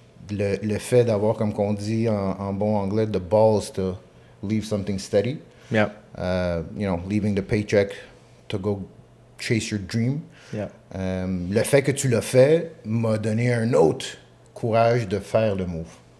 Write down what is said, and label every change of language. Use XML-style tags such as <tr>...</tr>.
<fr>Le fait d'avoir, comme qu'on dit en bon anglais,</fr> <en>the balls to leave something steady. Yeah. Leaving the paycheck to go chase your dream. Yeah.</en> <fr>Le fait que tu l'as fait m'a donné un autre courage de faire le move.</fr>